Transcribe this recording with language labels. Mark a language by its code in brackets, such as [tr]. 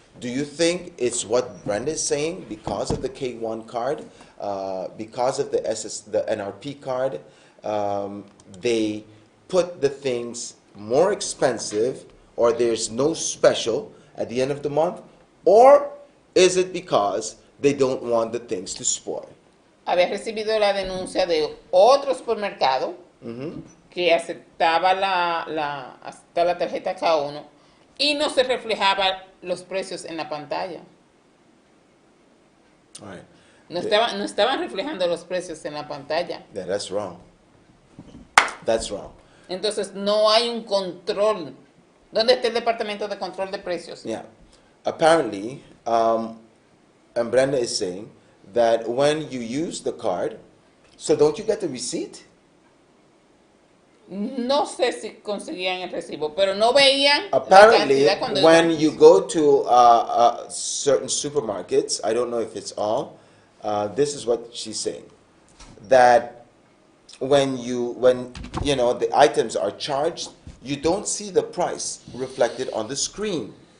[en] Do you think it's what Brenda is saying because of the K1 card, because of the NRP card, they put the things more expensive, or there's no special at the end of the month, or is it because they don't want the things to spoil? [es] Había recibido la denuncia de otro supermercado que aceptaba aceptaba la tarjeta K1 y no se reflejaba los precios en la pantalla. [en] All right. [es] No estaban reflejando los precios en la pantalla. [en] Yeah, that's wrong. That's wrong. [es] Entonces no hay un control. ¿Dónde está el departamento de control de precios? [en] Yeah. Apparently, and Brenda is saying that when you use the card, so don't you get the receipt? [es] No sé si conseguían el recibo, pero no veían [en] Apparently, [es] la cantidad cuando [en] when [es] iban. [en] you go to certain supermarkets, I don't know if it's all, this is what she's saying, that when the items are charged, you don't see the price reflected on the screen.